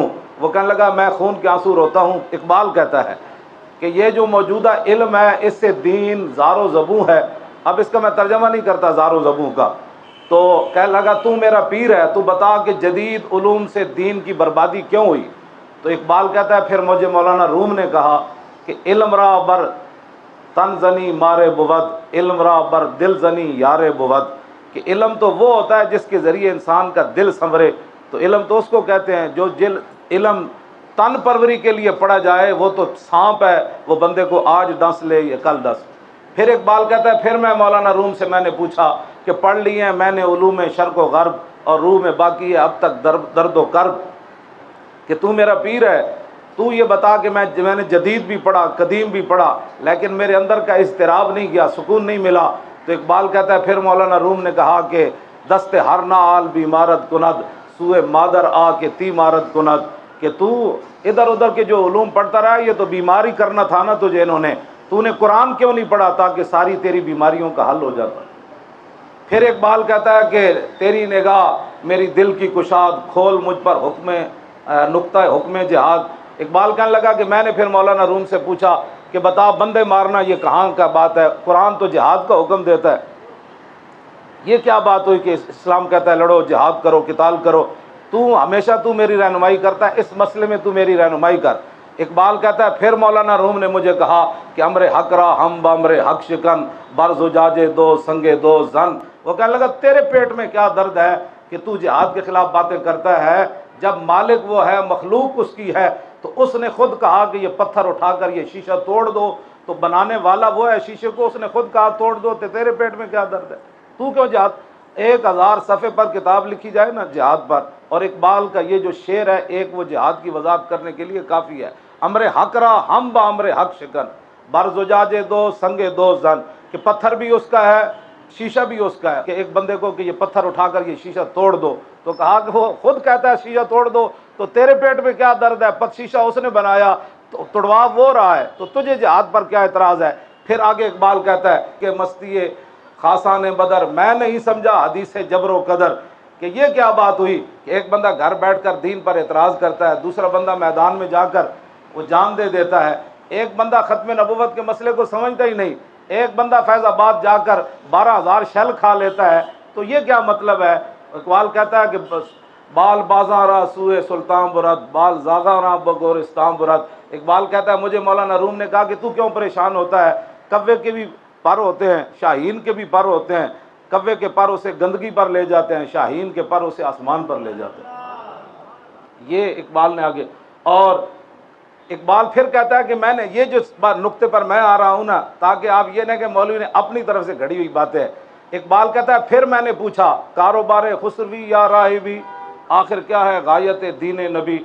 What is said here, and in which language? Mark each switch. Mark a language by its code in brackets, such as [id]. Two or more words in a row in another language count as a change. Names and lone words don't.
[ur] وہ کہنے لگا میں خون کے آنسو روتا ہوں، اقبال کہتا ہے کہ یہ جو موجودہ علم ہے اس سے دین زار و زبوں ہے۔ اب اس کا میں ترجمہ نہیں کرتا زار و زبوں کا، تو کہنے لگا تو میرا پیر ہے، تو بتا کہ جدید علوم سے دین کی بربادی کیوں ہوئی؟ تو اقبال کہتا ہے پھر مجھے مولانا روم نے کہا کہ [fa] علم را بر تن زنی مارے بود، علم را بر دل زنی یارے بود، [ur] کہ علم تو وہ ہوتا ہے جس کے ذریعے انسان کا دل سنورے، تو علم تو اس کو کہتے ہیں جو علم تن پروری کے لیے پڑھا جائے، وہ تو سانپ ہے، وہ بندے کو آج ڈس لے یا کل ڈس۔ پھر اقبال کہتا ہے پھر میں مولانا روم سے میں نے پوچھا کہ پڑھ لی ہیں میں نے علوم شرق و غرب اور روح میں باقی ہے اب تک درد و کرب، کہ تو میرا پیر ہے، تو یہ بتا کہ میں نے جدید بھی پڑھا قدیم بھی پڑھا لیکن میرے اندر کا اضطراب نہیں گیا، سکون نہیں ملا۔ تو اقبال کہتا ہے پھر مولانا روم نے کہا کہ [fa] دست ہر نال بیمارت کند سوئے مادر آ کے تیمارت کند، [ur] کہ تو ادھر ادھر کے جو علوم پڑھتا رہا یہ تو بیماری کرنا تھا نا تجھے انہوں نے، تو نے قرآن کیوں نہیں پڑھا تاکہ ساری تیری بیماریوں کا حل ہو جاتا۔ پھر اقبال کہتا ہے کہ تیری نگاہ میری دل کی کشاد کھول مجھ پر حکم نقطہ حکم جہاد۔ اقبال کہنے لگا کہ میں نے پھر مولانا روم سے پوچھا کہ بتا بندے مارنا یہ کہاں کا بات ہے، قرآن تو جہاد کا حکم دیتا ہے، یہ کیا بات ہوئی کہ اسلام کہتا ہے لڑو جہاد کرو قتال کرو، تو ہمیشہ تو میری رہنمائی کرتا ہے، اس مسئلے میں تو میری رہنمائی کر۔ اقبال کہتا ہے پھر مولانا روم نے مجھے کہا کہ [fa] امر حق را ہم بامر حق شکن بر زجاجے دو سنگے دو زن۔ [ur] وہ کہنے لگا تیرے پیٹ میں کیا درد ہے کہ تو جہاد کے خلاف باتیں کرتا ہے، جب مالک وہ ہے مخلوق اس کی ہے، تو اس نے خود کہا کہ یہ پتھر اٹھا کر یہ شیشہ توڑ دو، تو بنانے والا وہ ہے شیشے کو، اس نے خود کہا توڑ دو، تیرے پیٹ میں کیا درد ہے، تو کیوں جہاد؟ 1000 صفحے پر کتاب لکھی جائے نا جہاد پر، اور اقبال کا یہ جو شعر ہے ایک وہ جہاد کی وضاحت کرنے کے لیے کافی ہے۔ [fa] امر حق را ہم با امر حق شکن، بر زجاجے دو سنگے دو زن، [ur] کہ پتھر بھی اس کا ہے شیشہ بھی اس کا ہے، کہ ایک بندے کو کہ یہ پتھر اٹھا کر یہ شیشہ توڑ دو، تو کہا کہ وہ خود کہتا ہے شیشہ توڑ دو، تو تیرے پیٹ میں کیا درد ہے، شیشہ اس نے بنایا، تو توڑوا وہ رہا ہے، تو تجھے جہاد پر کیا اعتراض ہے؟ پھر آگے اقبال کہتا ہے کہ مستی خاصان بدر میں نہیں سمجھا حدیث جبر و قدر، کہ یہ کیا بات ہوئی کہ ایک بندہ گھر بیٹھ کر دین پر اعتراض کرتا ہے، دوسرا بندہ میدان میں جا کر وہ جان دے دیتا ہے، ایک بندہ ختم نبوت کے مسئلے کو سمجھتا ہی نہیں، ایک بندہ فیض آباد جا کر 12,000 شل کھا لیتا ہے، تو یہ کیا مطلب ہے؟ اقبال کہتا ہے کہ [fa] بال بازاں را سوئے سلطان برد، بال زاغاں را بگورستان برد۔ [ur] اقبال کہتا ہے مجھے مولانا روم نے کہا کہ تو کیوں پریشان ہوتا ہے، کوے کے بھی پر ہوتے ہیں، شاہین کے بھی پر ہوتے ہیں، کوے کے پر اسے گندگی پر لے جاتے ہیں، شاہین کے پر اسے آسمان پر لے جاتے ہیں۔ یہ اقبال نے آگے، اور اقبال پھر کہتا ہے کہ میں نے یہ جو نقطے پر میں آ رہا ہوں نا، تاکہ آپ یہ نہ کہ مولوی نے اپنی طرف سے گھڑی ہوئی باتیں، اقبال کہتا ہے پھر میں نے پوچھا کاروبار خسروی یا راہبی، آخر کیا ہے غایت دین نبی؟